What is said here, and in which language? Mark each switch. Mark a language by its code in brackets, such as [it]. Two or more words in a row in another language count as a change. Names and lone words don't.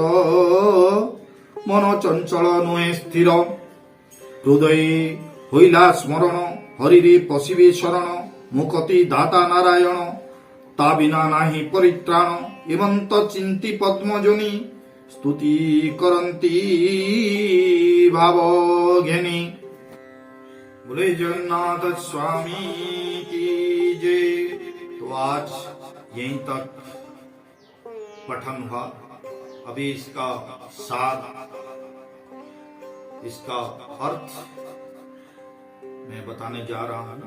[or] ମନ ଚଞ୍ଚଳ ନୁହେଁ ସ୍ଥିର ହୃଦୟ ହୋଇଲା ସ୍ମରଣ। ହରିରେ ପଶିବେ ଶରଣ ମୁକତି ଦାତା ନାରାୟଣ। ତା ବିନା ନାହିଁ ପରିତ୍ରାଣ ଏମନ୍ତ ଚିନ୍ତି ପଦ୍ମଜନି। ସ୍ତୁତି କରନ୍ତି ଭାବ ଘେନି। [hi] बोले जगन्नाथ स्वामी की जय। तो आज यहीं तक पठन हुआ। अभी इसका सार इसका अर्थ मैं बताने जा रहा हूं।